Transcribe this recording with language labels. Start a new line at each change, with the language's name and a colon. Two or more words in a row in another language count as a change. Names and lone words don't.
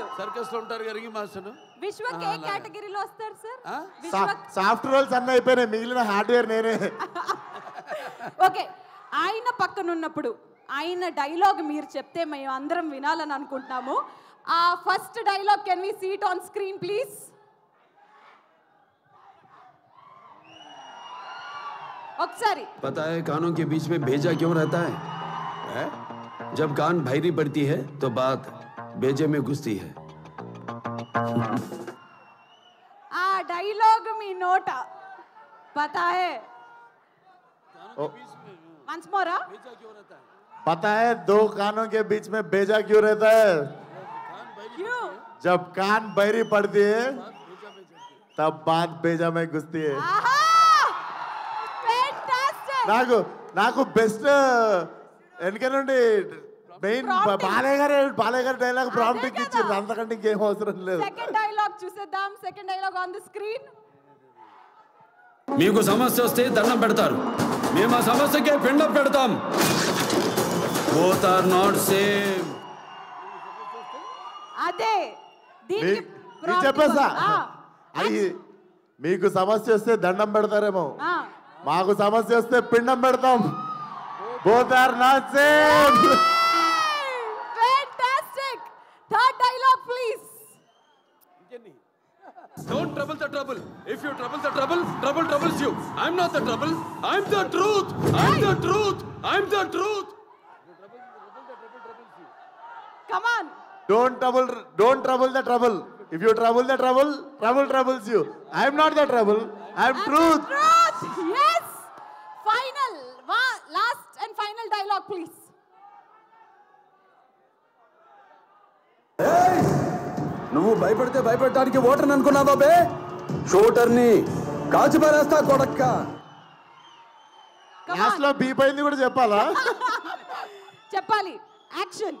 Telugu: సర్కస్ లో ఉంటారు కదా మాస్టర్. విశ్వక్ ఏ కేటగిరీలో వస్తారు సార్?
English: soft roles
Telugu: అన్నీ అయిపోయినాయి, మిగిలిన హార్డ్వేర్ నేనే. ఓకే, ఆయన పక్కన ఉన్నప్పుడు ఆయన డైలాగ్ మీరు చెప్తే మేము అందరం వినాలని అనుకుంటున్నాము.
English: ఆ first dialogue can we see it on screen please?
Telugu: ఒకసారి.
Hindi: पता है कानों के बीच में भेजा क्यों रहता है? जब कान भारी पड़ती है तो बात भेजे में घुसती है.
Telugu: ఆ డైలాగ్ మీ నోట
Hindi: पता है?
English: once more.
Hindi: पता है दो कानों के बीच में भेजा क्यों रहता है? क्यों? जब कान बहरी पड़ती है तब बात भेजा में घुसती है.
Telugu: నాకు బెస్ట్ వెనక నుండి మెయిన్ బాలయ్య గారి
English: dialogue prompting
Telugu: ఇచ్చారు, అంతకంటే ఇంకేం అవసరం లేదు.
English: second dialogue చూసేద్దాం. second dialogue on the screen.
Telugu: మీకు సమస్య వస్తే దండం పెడతారు, మేము ఆ సమస్యకే పిండం పెడతాం.
English: both are not same.
Telugu: అదే దీనికి మీకు చెప్పేసా అది మీకు సమస్య వస్తే దండం పెడతారేమో మాకు సమస్య వస్తే పిండం పెడతాం
English: both are not same fantastic third dialogue please Don't trouble the trouble. If you trouble the trouble, trouble troubles you. I'm not the trouble. I'm the truth. I'm the truth. I'm the truth. come on don't trouble the trouble if you trouble the trouble troubles you I'm not the trouble I'm truth yes final last and final dialogue please
Telugu: నువ్వు భయపడితే భయపడటానికి ఓటర్ని అనుకున్నావా బే షూటర్ని కాల్చి పారేస్తా కొడక్క లాస్ట్ లో బీప్ అయింది కూడా చెప్పాలా చెప్పాలి యాక్షన్